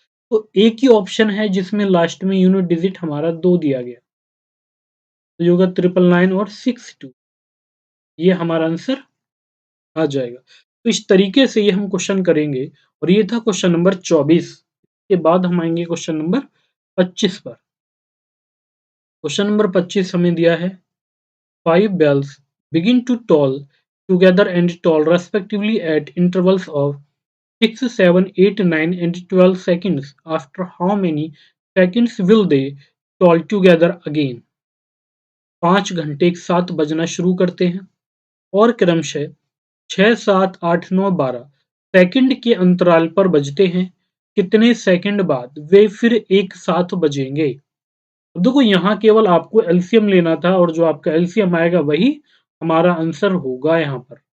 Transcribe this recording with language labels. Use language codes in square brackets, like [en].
[hi] तो एक ही ऑप्शन है जिसमें लास्ट में यूनिट डिजिट हमारा 2 दिया गया, तो ये होगा 999 और 62। ये हमारा आंसर आ जाएगा। तो इस तरीके से ये हम क्वेश्चन करेंगे, और ये था क्वेश्चन नंबर 24। के बाद हम आएंगे क्वेश्चन नंबर 25 पर। क्वेश्चन नंबर 25 हमें दिया है, [en] 5 bells begin to toll together and toll respectively at intervals of 6, 7, 8, 9 and 12 seconds. After how many seconds will they toll together again? [hi] 5 घंटे एक साथ बजना शुरू करते हैं और क्रमशः 6, 7, 8, 9, 12 सेकंड के अंतराल पर बजते हैं। कितने सेकंड बाद वे फिर एक साथ बजेंगे? अब देखो यहाँ केवल आपको एलसीएम लेना था, और जो आपका एलसीएम आएगा वही हमारा आंसर होगा यहाँ पर।